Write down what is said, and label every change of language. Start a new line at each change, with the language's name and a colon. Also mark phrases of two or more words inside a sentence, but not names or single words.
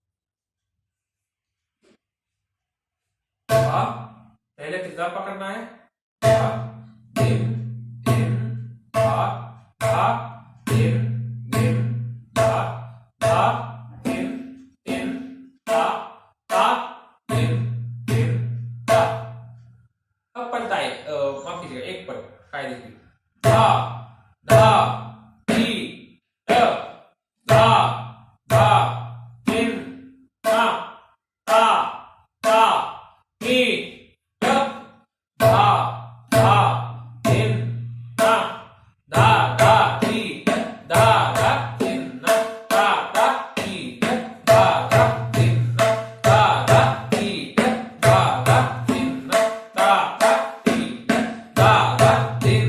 Hindi: पहले त्रिताल पकड़ना है, दिन दिन धा धा दिन दिन धा धा दिन दिन धा धा दिन दिन धा। अब पलटा माफ कीजिएगा, एक पल कायदे की धा धा धी ध धा धा दिन धा धा धा धी ध धा धा दिन धा धा धा धी धा धा दिन धा धा धी धा धा दिन धा धा धी धा धा दिन धा धा धी धा धा दिन।